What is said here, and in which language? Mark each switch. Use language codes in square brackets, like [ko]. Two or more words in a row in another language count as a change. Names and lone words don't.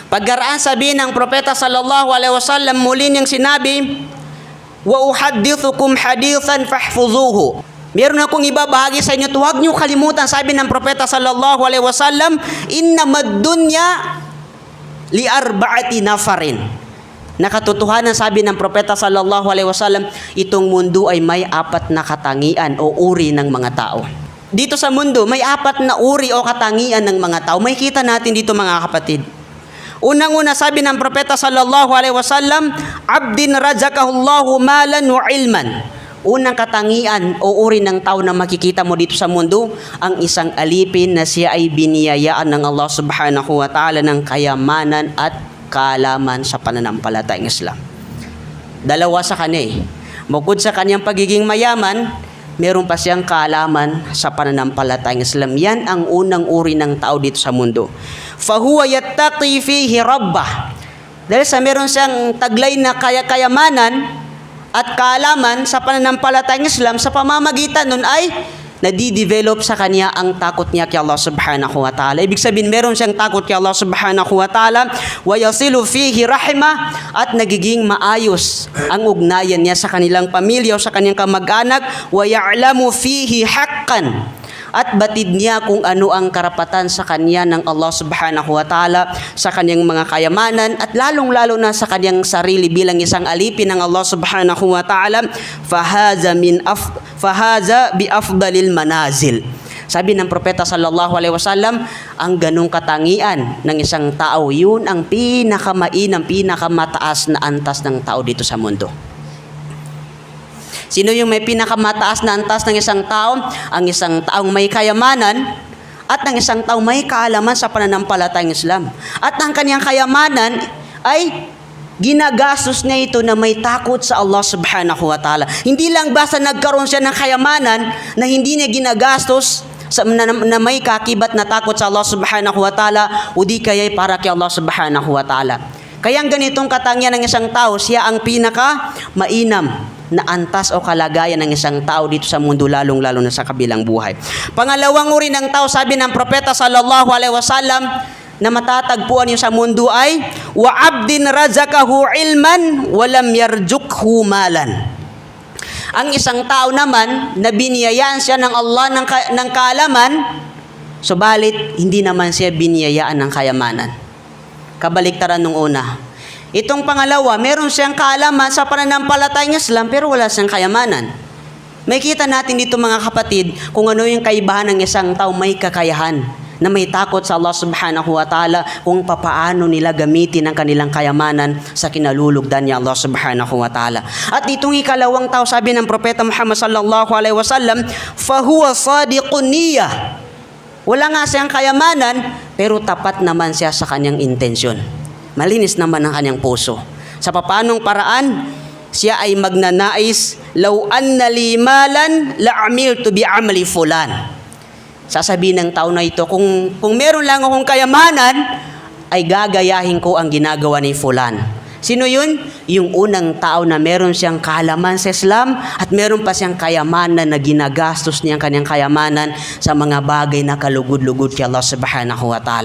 [tl] Pagkaraan sabi ng propeta [ar] صلى الله عليه وسلم, [tl] muli niyang sinabi, [ar] وأحدثكم حديثا فاحفظوه. [tl] Meron akong ibabahagi sa inyo, huwag niyo kalimutan. Sabi ng propeta [ar] صلى الله عليه وسلم إنما الدنيا لأربعة نفر. [tl] Nakatotohanan, sabi ng propeta [ar] صلى الله عليه وسلم, [tl] itong mundo ay may 4 na katangian o uri ng mga tao. Dito sa mundo, may 4 na uri o katangian ng mga tao. May kita natin dito, mga kapatid. Unang-una, sabi ng propeta [ar] صلى الله عليه وسلم عبد رزقه الله مالا وعلما. [tl] Unang katangian o uri ng tao na makikita mo dito sa mundo, ang isang alipin na siya ay biniyayaan ng Allah [ar] سبحانه وتعالى [tl] ng kayamanan at kaalaman sa pananampalatayang Islam. Dalawa sa kanya. Bukod sa kanyang pagiging mayaman, meron pa siyang kaalaman sa pananampalatayang Islam. Yan ang unang uri ng tao dito sa mundo. [ar] فهو يتقي فيه ربه. [tl] Dahil sa meron siyang taglay na kayamanan at kaalaman sa pananampalatayang Islam, sa pamamagitan nun ay nadidevelop sa kanya ang takot niya kay Allah [ar] سبحانه وتعالى. [tl] Ibig sabihin, meron siyang takot kay [ar] الله سبحانه وتعالى ويصل فيه رحمه, [tl] at nagiging maayos ang ugnayan niya sa kanilang pamilya o sa kanyang kamag-anak, [ar] ويعلم فيه حقا, [tl] at batid niya kung ano ang karapatan sa kanya ng Allah [ar] سبحانه وتعالى [tl] sa kanyang mga kayamanan, at lalong-lalo na sa kanyang sarili bilang isang alipin ng Allah [ar] سبحانه وتعالى. فهذا بأفضل المنازل. [tl] Sabi ng propeta [ar] صلى الله عليه وسلم, [tl] ang ganong katangian ng isang tao, yun ang pinakamainam, pinakamataas na antas ng tao dito sa mundo. Sino yung may pinakamataas na antas ng isang tao? Ang isang taong may kayamanan at ang isang taong may kaalaman sa pananampalatayang Islam. At ang kanyang kayamanan ay ginagastos niya ito na may takot sa Allah [ar] سبحانه وتعالى. [tl] Hindi lang basta nagkaroon siya ng kayamanan na hindi niya ginagastos na may kakibat na takot sa Allah [ar] سبحانه وتعالى, [tl] o di kaya para kay Allah [ar] سبحانه وتعالى. [tl] Kaya ang ganitong katangian ng isang tao, siya ang pinaka mainam na antas o kalagayan ng isang tao dito sa mundo, lalong-lalo na sa kabilang buhay. Pangalawang uri ng tao, sabi ng propeta [ar] صلى الله عليه وسلم, [tl] na matatagpuan niyo sa mundo ay [ar] وعبد رزقه علما ولم يرزقه مالا. [tl] Ang isang tao naman na biniyayaan siya ng Allah ng kaalaman, subalit hindi naman siya biniyayaan ng kayamanan. Kabaliktaran nung una. Itong pangalawa, meron siyang kaalaman sa pananampalatayang Islam pero wala siyang kayamanan. May kita natin dito, mga kapatid, kung ano yung kaibahan ng isang tao may kakayahan, na may takot sa Allah [ar] سبحانه وتعالى, [tl] kung papaano nila gamitin ang kanilang kayamanan sa kinalulugdan ni Allah [ar] سبحانه وتعالى. [tl] At itong ikalawang tao, sabi ng propeta Muhammad [ar] صلى الله عليه وسلم فهو صادق النية. [tl] Wala nga siyang kayamanan pero tapat naman siya sa kanyang intensyon. Malinis naman ang kanyang puso. Sa papanong paraan, siya ay magnanais, [ar] لو أن لي مالا لعملت بعمل فلان. [tl] Sasabihin ng tao na ito, kung meron lang akong kayamanan, ay gagayahin ko ang ginagawa ni fulan. Sino yun? Yung unang tao na meron siyang kaalaman sa Islam at meron pa siyang kayamanan na ginagastos niya ang kanyang kayamanan sa mga bagay na kalugod-lugod kay Allah [ar] سبحانه وتعالى.